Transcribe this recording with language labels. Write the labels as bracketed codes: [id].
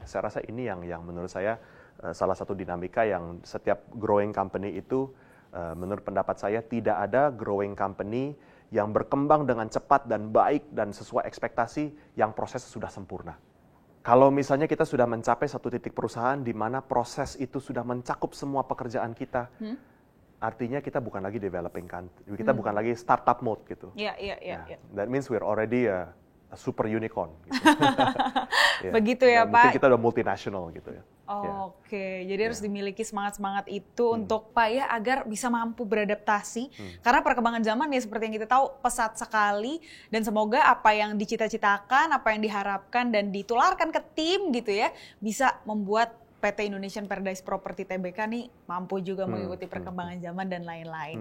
[id] Saya rasa ini yang menurut saya salah satu dinamika yang setiap growing company itu, menurut pendapat saya tidak ada growing company yang berkembang dengan cepat dan baik dan sesuai ekspektasi yang proses sudah sempurna. Kalau misalnya kita sudah mencapai satu titik perusahaan di mana proses itu sudah mencakup semua pekerjaan kita, artinya kita bukan lagi developing country, kita bukan lagi startup mode gitu. [en] That means we're already a super unicorn. [id] Gitu. Begitu ya, Pak. Mungkin kita udah multinational gitu ya. Oke, jadi harus dimiliki semangat-semangat itu untuk Pak ya agar bisa mampu beradaptasi. Karena perkembangan zaman ya seperti yang kita tahu pesat sekali, dan semoga apa yang dicita-citakan, apa yang diharapkan dan ditularkan ke tim gitu ya bisa membuat PT Indonesian Paradise Property Tbk nih mampu juga mengikuti perkembangan zaman dan lain-lain.